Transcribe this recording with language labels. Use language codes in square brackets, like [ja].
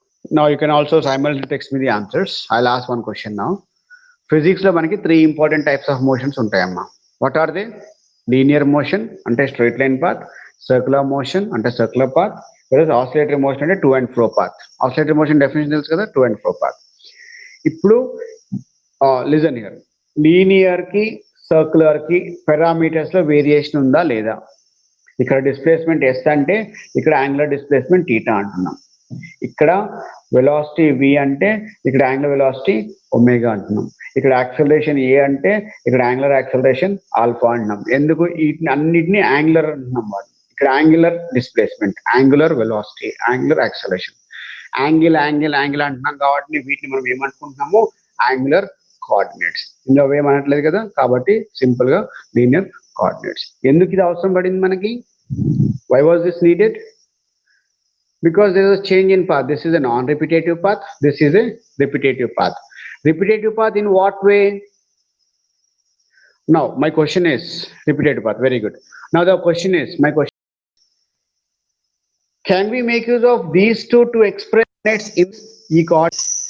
[en] Now you can also simultaneously text me the answers. I'll ask one question now. Physics [te] లో మనకి [en] 3 important types of motions [te] ఉంటాయమ్మా. [en] What are they? Linear motion అంటే straight line path, circular motion అంటే circular path, whereas oscillatory motion అంటే to and fro path. Oscillatory motion definition [te] తెలుసు కదా, [en] to and fro path. [te] ఇప్పుడు [en] listen here, [te] linear కి circular కి parameters లో variation ఉందా లేదా? ఇక్కడ డిస్ప్లేస్మెంట్ ఎస్ అంటే ఇక్కడ యాంగులర్ డిస్ప్లేస్మెంట్ థీటా అంటున్నాం. ఇక్కడ వెలాసిటీ వి అంటే ఇక్కడ యాంగులర్ వెలాసిటీ ఒమేగా అంటున్నాం. ఇక్కడ యాక్సలరేషన్ ఏ అంటే ఇక్కడ యాంగులర్ యాక్సలరేషన్ ఆల్ఫా అంటున్నాం. ఎందుకు అన్నిటిని యాంగులర్ అంటున్నాం వాడు. ఇక్కడ angular displacement, angular velocity, angular acceleration, angle అంటున్నాం కాబట్టి వీటిని మనం ఏమనుకుంటున్నాము? Angular coordinates. ఇందులో ఏమనట్లేదు కదా, కాబట్టి సింపుల్ గా లీనియర్ కోఆర్డినేట్స్. ఎందుకు ఇది అవసరం పడింది మనకి? [en] Why was this needed? Because there is a change in path. This is a non-repetitive path. This is a repetitive path. Repetitive path in what way? Now my question is repetitive path. Very good. Now the question is, can we make use of these two to express nets in E coordinate?